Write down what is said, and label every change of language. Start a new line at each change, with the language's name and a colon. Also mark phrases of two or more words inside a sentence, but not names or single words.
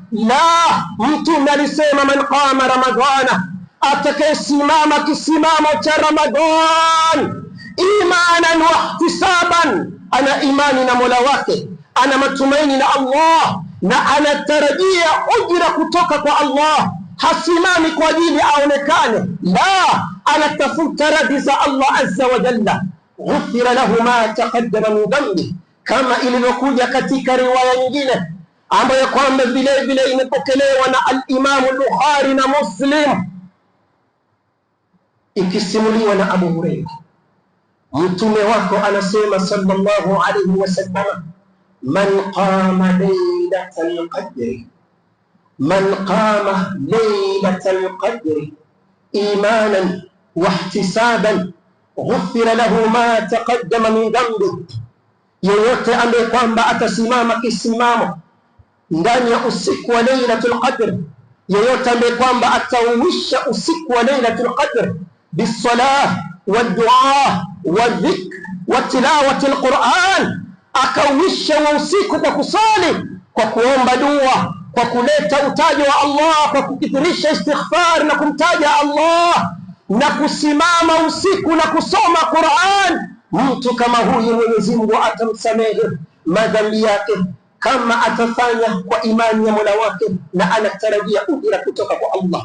Swahili: La, Mtume alisema
Arabic: من قام رمضان,
Swahili: atakayesimama kisimamo cha Ramadhan
Arabic: إيمانا واحتسابا,
Swahili: ana imani na Mola wake, ana matumaini na Allah na anatarajia ujira kutoka kwa Allah. Hasimami kwa ajili aonekane, la, anatafuta radhi za Allah
Arabic: عز وجل. غفر له ما تقدم من ذنبه,
Swahili: kama ilivyokuja katika riwaya nyingine ambayo kwamba vile vile imepokelewa na al-Imam al-Bukhari na Muslim. ikisimuliwa na Abu Hurairah, mtume wako anasema
Arabic: صلى الله عليه وسلم، من قام ليلة القدر، من قام ليلة القدر إيمانا واحتسابا غفر له ما تقدم من ذنبه,
Swahili: yeyote ambaye kwamba atasimama kisimamo ndani ya usiku wa Lailatul Qadr, yeyote ambaye kwamba atauisha usiku wa Lailatul Qadr
Arabic: بالصلاة والدعاء والذكر وتلاوة القرآن,
Swahili: akauisha wa usiku kwa kusali, kwa kuomba dua, kwa kuleta utajo wa Allah, kwa kukithirisha istighfar na kumtaja Allah, na kusimama usiku na kusoma Qur'an, mtu kama huyu Mwenyezi Mungu atamsamehe madhambi yake kama atafanya kwa imani ya Mola wake, na anatarajia ujira kutoka kwa Allah.